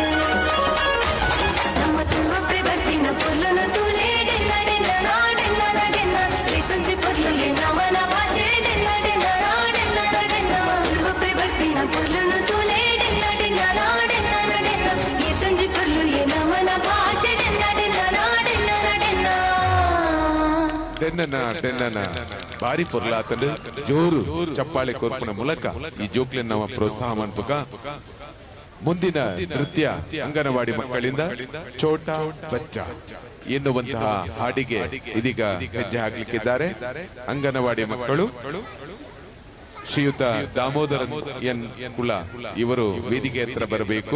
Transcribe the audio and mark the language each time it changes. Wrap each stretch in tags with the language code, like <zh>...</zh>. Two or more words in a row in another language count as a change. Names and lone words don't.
<tcy>ನಮ್ಮ ತುಳುವಪ್ಪೆ ಬರ್ತಿನ ಪೊರ್ಲನು ತೂಲೆ ಡೆನ್ನ ಡೆನ್ನ ನಾಡೆನ್ನ ನಡೆನ್ನ ಏತಂಜಿ ಪೊರ್ಲು ಎನ ಮನ ಭಾಷೆ ಡೆನ್ನ ಡೆನ್ನ ನಾಡೆನ್ನ ನಡೆನ್ನ ತುಳುವಪ್ಪೆ ಬರ್ತಿನ ಪೊರ್ಲನು ತೂಲೆ ಡೆನ್ನ ಡೆನ್ನ ನಾಡೆನ್ನ ನಡೆನ್ನ ಏತಂಜಿ ಪೊರ್ಲು ಎನ ಮನ ಭಾಷೆ ಡೆನ್ನ ಡೆನ್ನ ನಾಡೆನ್ನ ನಡೆನ್ನ ಟೆನ್ನನ ಟೆನ್ನನ ಭಾರಿ ಪೊರ್ಲಾತಂಡು ಜೋರು ಚಪ್ಪಾಳೆ ಕೊರ್ಪುನ ಮೂಲಕ ಈ ಜೋಕ್ಲೆನ್</tcy> <kn>ನಾವು ಪ್ರೋತ್ಸಾಹ ಮಾಡ್ಬೇಕ. ಮುಂದಿನ ನೃತ್ಯ ಅಂಗನವಾಡಿ ಮಕ್ಕಳಿಂದ ಛೋಟಾ ಬಚ್ಚಾ ಎನ್ನುವಂತಹ ಹಾಡಿಗೆ ಇದೀಗ ಹೆಜ್ಜೆ ಹಾಕ್ಲಿಕ್ಕಿದ್ದಾರೆ ಅಂಗನವಾಡಿ ಮಕ್ಕಳು. ಶ್ರೀಯುತ ದಾಮೋದರನ್ ಎನ್ ಕುಲ ಇವರು ವೇದಿಕೆ ಹತ್ರ ಬರಬೇಕು.</kn>